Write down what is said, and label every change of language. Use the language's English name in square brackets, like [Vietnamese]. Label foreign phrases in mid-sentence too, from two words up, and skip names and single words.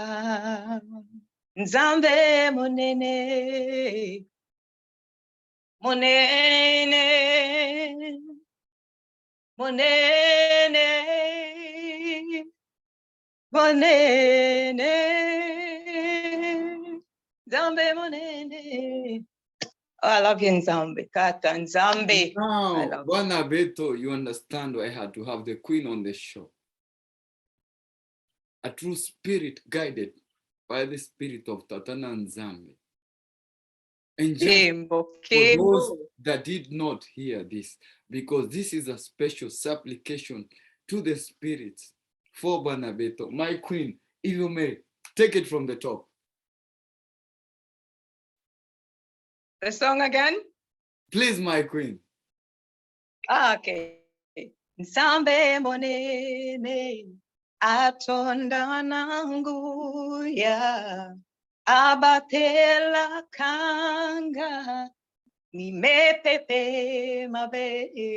[Lingala] Nzambe monene monene monene monene Nzambe monene. [English] Oh, I love you, [Lingala] Nzambe. Kata Nzambe. [English] Now, Bwana Beto, you understand why I had to have the queen on the show. A true spirit guided by the spirit of Tatana Nzambe. And just for those that did not hear this, because this is a special supplication to the spirits for Bwana Beto. My queen, if you may, take it from the top. The song again? Please, my queen. Okay. [Lingala] Nzambe monene atonda nangu ya abatela kanga nimepepe mabe.